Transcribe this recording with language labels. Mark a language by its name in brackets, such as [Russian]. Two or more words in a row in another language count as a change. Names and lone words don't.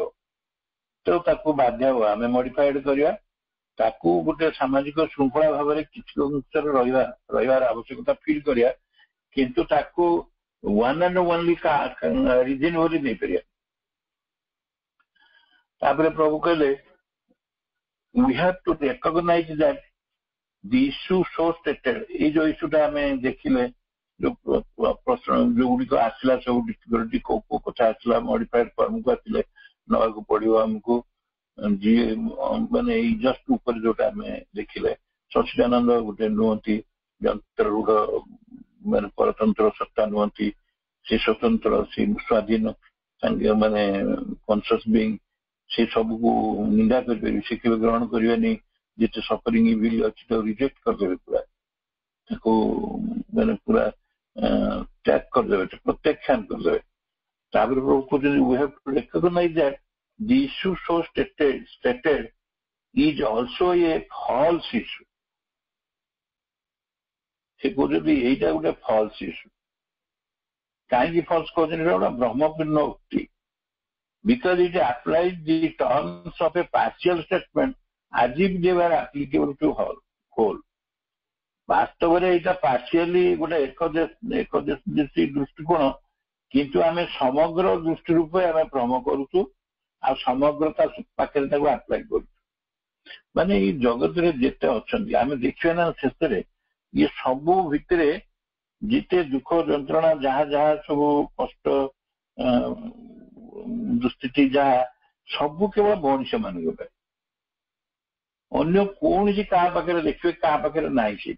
[Odia] ତେଣୁ ତାକୁ ବାଧ୍ୟ ହବ ଆମେ ମଡିଫାଏଡ କରିବା। ତାକୁ ଗୋଟେ ସାମାଜିକ ଶୃଙ୍ଖଳା ଭାବରେ କିଛି ଅଂଶରେ ରହିବାର ଆବଶ୍ୟକତା ଫିଲ୍ କରିବା। କିନ୍ତୁ ତାକୁ [English] one and only reason [Odia] ବୋଲି ନେଇପାରିବା। ତାପରେ ପ୍ରଭୁ କହିଲେ [English] we have to recognize that the issue so stated। [Odia] ଏଇ ଯୋଉ ଇସ୍ୟୁଟା ଆମେ ଦେଖିଲେ ଯୋଉଗୁଡିକ ଆସିଲା ସବୁ ଡିଷ୍ଟ୍ରିକ୍ଟ କୋଉ କୋଉ କଥା ଆସିଲା [English] modified formକୁ [Odia] ଆସିଲେ ନେବାକୁ ପଡିବ ଆମକୁ। ଯିଏ ମାନେ ଏଇ ଜଷ୍ଟ ଉପରେ ଯୋଉଟା ଆମେ ଦେଖିଲେ ସଚିଦାନନ୍ଦ ଗୋଟେ ନୁହନ୍ତି ଯନ୍ତ୍ରରୂଢ ମାନେ ପରତନ୍ତ୍ର ସତ୍ତା ନୁହନ୍ତି, ସେ ସ୍ୱତନ୍ତ୍ର ସେ ସ୍ୱାଧୀନ ମାନେ [English] conscious being, [Odia] ସେ ସବୁକୁ ନିନ୍ଦା କରିପାରିବେ, ସେ କେବେ ଗ୍ରହଣ କରିବେନି। ଯେତେ [English] suffering evil [Odia] ଅଛି ତାକୁ ରିଜେକ୍ଟ କରିଦେବେ, ପୁରା ତାକୁ ମାନେ ପୁରା ତ୍ୟାଗ କରିଦେବେ, ପ୍ରତ୍ୟାଖ୍ୟାନ କରିଦେବେ। ତାପରେ କହୁଛନ୍ତି [English] we have to recognize that the issue so stated is also a false issue। [Odia] ସେ କହୁଛନ୍ତି ଏଇଟା ଗୋଟେ [English] false issue. [Odia] କାହିଁକି ଫଲ୍ସ କହୁଛନ୍ତି? ଏଇଟା ଗୋଟେ ବ୍ରହ୍ମପୂର୍ଣ୍ଣ ଉକ୍ତି। [English] Because it applies the terms of a partial statement as if they were applicable to whole। [Odia] ବାସ୍ତବରେ ଏଇଟା ପାର୍ସିଆଲି ଗୋଟେ ଏକଦେଶୀ ଦୃଷ୍ଟିକୋଣ, କିନ୍ତୁ ଆମେ ସମଗ୍ର ଦୃଷ୍ଟି ରୂପେ ଆମେ ଭ୍ରମ କରୁଛୁ ଆଉ ସମଗ୍ରତା ପାଖରେ ତାକୁ ଆପ୍ଲାଏ କରୁଛୁ। ମାନେ ଏଇ ଜଗତରେ ଯେତେ ଅଛନ୍ତି ଆମେ ଦେଖିବା ନା ଶେଷରେ ଇଏ ସବୁ ଭିତରେ ଯେତେ ଦୁଃଖ ଯନ୍ତ୍ରଣା ଯାହା ଯାହା ସବୁ କଷ୍ଟ ଦୁଃସ୍ଥିତି ଯାହା ସବୁ କେବଳ ମଣିଷ ମାନଙ୍କ ପାଇଁ, ଅନ୍ୟ କୌଣସି କାହା ପାଖରେ ଦେଖିବେ କାହା ପାଖରେ ନାହିଁ ସେଇଟା।